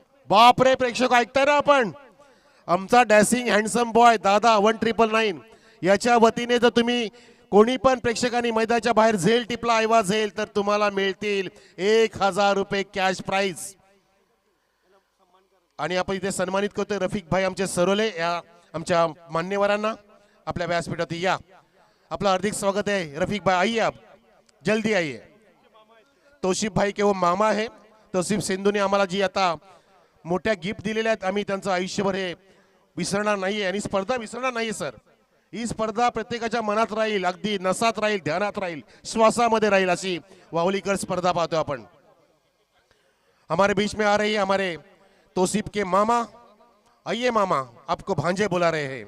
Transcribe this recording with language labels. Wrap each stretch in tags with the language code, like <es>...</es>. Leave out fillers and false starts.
<mr>बापरे प्रेक्षक ऐकताय ना आपण. आमचा डॅसिंग हँडसम बॉय दादा 1999 याच्या वतीने जर तुम्ही कोणी पण प्रेक्षकांनी मैदानाच्या बाहेर झेल टिपला ऐवाजेल तर तुम्हाला मिळतील 1000 रुपये कॅश प्राइज. आणि आपण इथे सन्मानित करतोय रफिक भाई आमचे सरोले या आमच्या मान्यवरांना आपल्या व्यासपीठात या. आपलं</mr> <hi>हार्दिक स्वागत है रफीक भाई, आइए आप जल्दी आइए. तौशिफ भाई के वो मामा है</hi> <mr>तौसिफ सिंधूने आम्हाला जी आता मोठ्या गिफ्ट दिलेल्या आहेत, आम्ही त्यांचं आयुष्यभर हे विसरणार नाहीये आणि स्पर्धा विसरणार नाहीये सर. ही स्पर्धा प्रत्येकाच्या मनात राहील, अगदी नसात राहील, ध्यानात राहील, श्वासामध्ये राहील, अशी वाहुलीकर स्पर्धा पाहतो आपण.</mr> <hi>हमारे बीच में आ रही है हमारे तौसिफ के मामा. आइए मामा, आपको भांजे बुला रहे हैं.</hi>